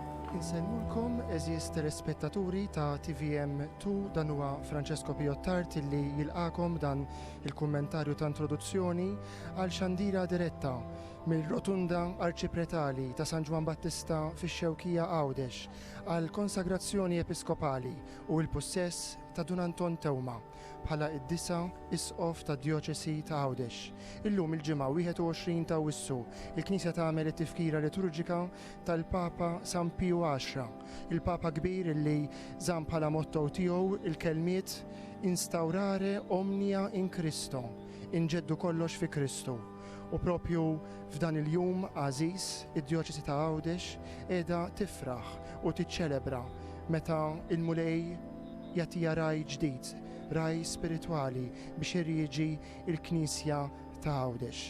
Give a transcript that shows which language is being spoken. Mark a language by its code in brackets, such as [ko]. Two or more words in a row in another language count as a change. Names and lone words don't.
[mt] Insellulkom eżis telespettaturi ta' TVM2 dan huwa Francesco Piottart illi jilqakom dan il-kummentarju ta' introduzzjoni għal xandira diretta mill-rotunda arċipretali ta' San Ġwan Battista fix-Xewkija Għawdex għal konsagrazzjoni episkopali u l-possess ta' Dun Anton Tewma bħala id-disa isqof ta' Djoċesi ta' Għawdex. Illum il-ġimgħa 21 ta' Wissu il-Knisja tagħmel it-tifkira liturġika tal-Papa San Piju X, il-Papa kbir illi żamm bħala motto tiegħu il-kelmiet [la] instaurare omnia in Cristo, [mt] inġeddu kollox fi Kristu. U propju f'dan il-jum għażiż id-Djoċesi ta' Għawdex qiegħda tifraħ u tiċċelebra meta il-mulej jagħtiha raj ġdid, raj spiritwali biex irjiġi il-Knisja ta' Għawdex.